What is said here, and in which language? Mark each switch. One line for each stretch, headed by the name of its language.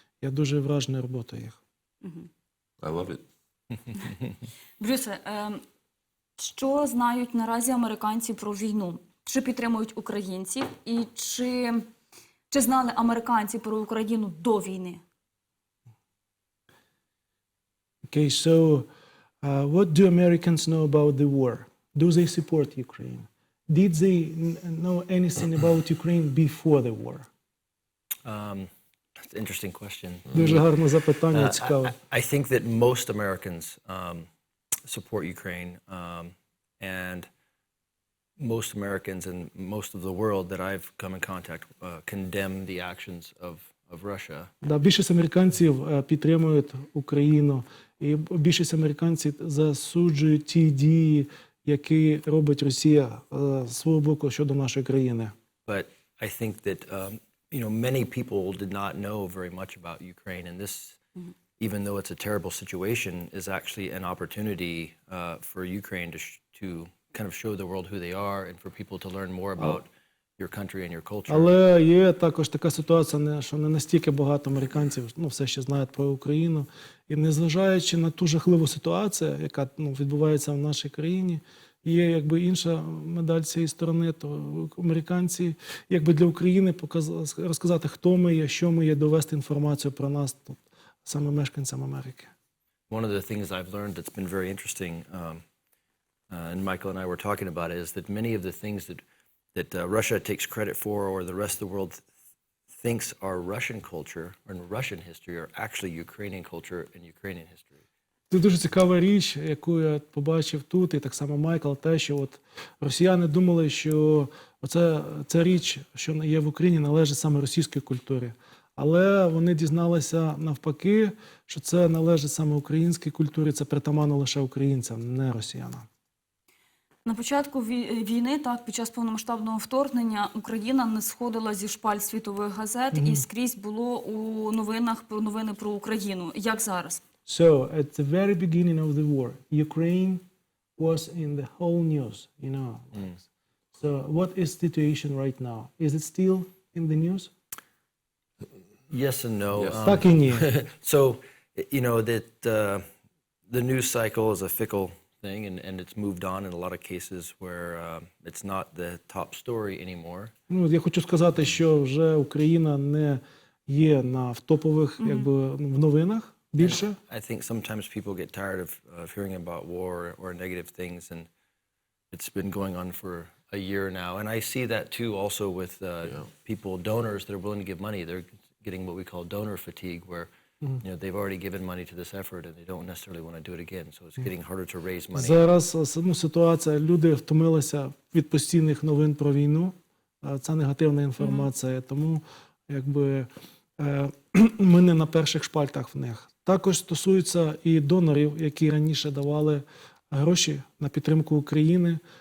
Ukrainian: Я дуже вражений роботою їх.
English: I love it.
Ukrainian: Брюсе, що знають наразі американці про війну? Чи підтримують українців? І чи знали американці про Україну до війни?
English: Okay, so what do Americans know about the war? Do they support Ukraine? Did they know anything about Ukraine before the war? That's an interesting question.
Ukrainian: Дуже гарне запитання, цікаве.
English: I think that most Americans support Ukraine, and most Americans and most of the world that I've come in contact condemn the actions of Russia.
Ukrainian: Да, більшість американців підтримують Україну, і більшість американців засуджують ті дії, які робить Росія з свого боку щодо нашої країни.
English: But I think that many people did not know very much about Ukraine, and this, even though it's a terrible situation, is actually an opportunity for Ukraine to kind of show the world who they are, and for people to learn more about your country and your culture.
Ukrainian: Але є також така ситуація, що не настільки багато американців все ще знають про Україну. І незважаючи на ту жахливу ситуацію, яка відбувається в нашій країні, є якби інша медаль цієї сторони, то американці якби для України розказати, хто ми є, що ми є, довести інформацію про нас, саме мешканцям Америки.
English: One of the things I've learned that's been very interesting, and Michael and I were talking about it, is that many of the things that Russia takes credit for, or the rest of the world thinks are Russian culture and Russian history, are actually Ukrainian culture and Ukrainian history.
Ukrainian: Це дуже цікава річ, яку я побачив тут, і так само Майкл, те, що росіяни думали, що ця річ, що є в Україні, належить саме російській культурі. Але вони дізналися навпаки, що це належить саме українській культурі, це притаманно лише українцям, не росіянам. На початку війни, так, під час повномасштабного вторгнення, Україна не сходила зі шпаль світових газет, і скрізь було у новинах новини про Україну. Як зараз?
English: So, at the very beginning of the war, Ukraine was in the whole news, So, what is the situation right now? Is it still in the news? Yes and no. Yes.
Ukrainian: Так і ні.
English: So, that the news cycle is a fickle thing, and it's moved on in a lot of cases where it's not the top story anymore.
Ukrainian: Ну, я хочу сказати, що вже Україна не є в топових, якби, в новинах більше.
English: I think sometimes people get tired of hearing about war or negative things, and it's been going on for a year now. And I see that too also with people, donors that are willing to give money. They're getting what we call donor fatigue, where you know, they've already given money to this effort and they don't necessarily want to do it again. So it's getting harder to raise money.
Ukrainian: Зараз ситуація, люди втомилися від постійних новин про війну. Це негативна інформація, тому якби ми не на перших шпальтах в них. Також стосується і донорів, які раніше давали гроші на підтримку України.